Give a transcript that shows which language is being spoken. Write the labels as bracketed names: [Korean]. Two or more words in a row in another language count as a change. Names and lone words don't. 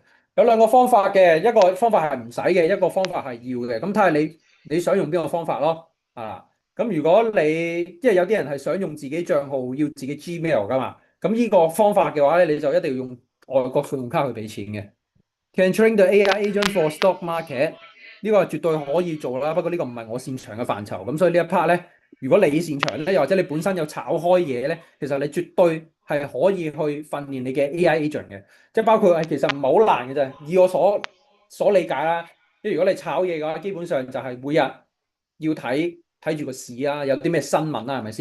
[Cantonese] 有兩個方法嘅，一個方法係唔使嘅，一個方法係要嘅。咁睇下你想用邊個方法咯。咁如果你即係有啲人係想用自己賬號，要自己 Gmail 噶嘛，咁呢個方法嘅話咧，你就一定要用外國信用卡去俾錢嘅。 [English] Can train the AI agent for stock market， [Cantonese] 呢個係絕對可以做啦。不過呢個唔係我擅長嘅範疇，咁所以呢一 part 咧，如果你擅長咧，又或者你本身有炒開嘢咧，其實你絕對係可以去訓練你嘅 [English] AI agent [Cantonese] 嘅。即係包括其實唔係好難嘅啫。以我所理解啦，即係如果你炒嘢嘅話，基本上就係每日要睇住個市啊，有啲咩新聞啦，係咪先？